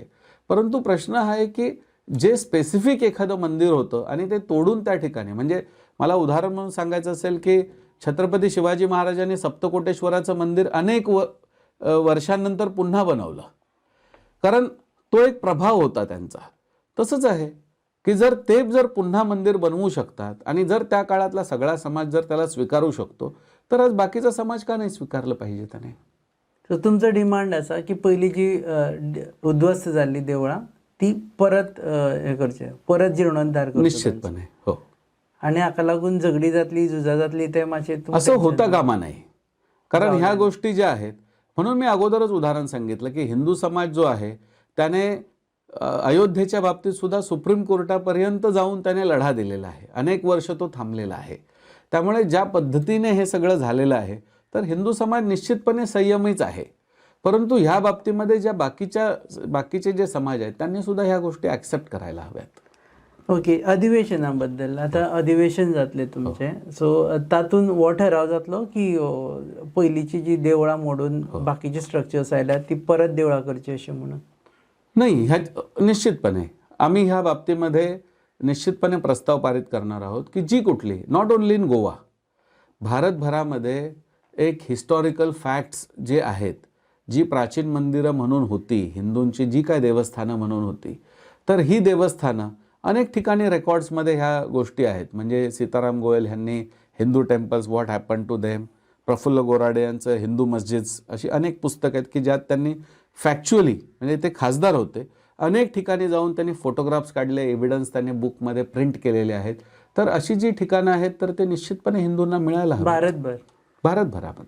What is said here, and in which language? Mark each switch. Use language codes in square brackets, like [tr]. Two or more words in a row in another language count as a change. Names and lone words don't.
[mr] परंतु प्रश्न हा आहे की जे स्पेसिफिक एखादं मंदिर होतं आणि ते तोडून त्या ठिकाणी, म्हणजे मला उदाहरण म्हणून सांगायचं असेल की छत्रपती शिवाजी महाराजांनी सप्तकोटेश्वराचं मंदिर अनेक वर्षांनंतर पुन्हा बनवलं, कारण तो एक प्रभाव होता त्यांचा. तसंच आहे की जर पुन्हा मंदिर बनवू शकतात आणि जर त्या काळातला सगळा समाज जर त्याला स्वीकारू शकतो, तर आज बाकीचा समाज का नाही स्वीकारलं पाहिजे त्याने. [kok] तर तुमचं डिमांड आसा की पयलीं जी उद्ध्वस्त जाल्ली देवळां ती परत हे करचे, परत जीर्णोद्धार करचे [mr] निश्चितपणे. हो. [kok] आणि हाका लागून झगडी जातली, झुजा जातली ते मातशें [mr] असं होता कामा नाही. कारण ह्या गोष्टी ज्या आहेत, म्हणून मी अगोदरच उदाहरण सांगितलं की हिंदू समाज जो आहे त्याने अयोध्येच्या बाबतीत सुद्धा सुप्रीम कोर्टापर्यंत जाऊन त्याने लढा दिलेला आहे. अनेक वर्ष तो थांबलेला आहे. त्यामुळे ज्या पद्धतीने हे सगळं झालेलं आहे तर हिंदू समाज निश्चितपणे संयमीच आहे. परंतु ह्या बाबतीमध्ये ज्या बाकीचे जे समाज आहेत त्यांनी सुद्धा ह्या गोष्टी ॲक्सेप्ट करायला हव्यात. [kok] ओके, अधिवेशनाबद्दल आता अधिवेशन जातले तुमचे, सो तातून हो ठराव जातलो की पयलींची जी देवळां मोडून बाकीचे स्ट्रक्चर्स आयल्यात ती परत देवळां करची अशें म्हणून? [mr] नाही, ह्या निश्चितपणे आम्ही ह्या बाबतीमध्ये निश्चितपणे प्रस्ताव पारित करणार आहोत की जी कुठली, [en] not only in Goa, [mr] भारतभरामध्ये एक [en] historical facts [mr] जे आहेत, जी प्राचीन मंदिरं म्हणून होती, हिंदूंची जी काय देवस्थानं म्हणून होती, तर ही देवस्थानं अनेक ठिकाणी रेकॉर्ड्समध्ये ह्या गोष्टी आहेत. म्हणजे सीताराम गोयल ह्यांनी हिंदू टेम्पल्स व्हॉट हॅपन टू देम, प्रफुल्ल गोराडे यांचं हिंदू मस्जिद्स, अशी अनेक पुस्तकं आहेत की ज्यात त्यांनी फॅक्च्युअली, म्हणजे ते खासदार होते, अनेक ठिकाणी जाऊन त्यांनी फोटोग्राफ्स काढले, एव्हिडन्स त्यांनी बुकमध्ये प्रिंट केलेले आहेत. तर अशी जी ठिकाणं आहेत तर ते निश्चितपणे हिंदूंना मिळायला हवं भारतभरामध्ये.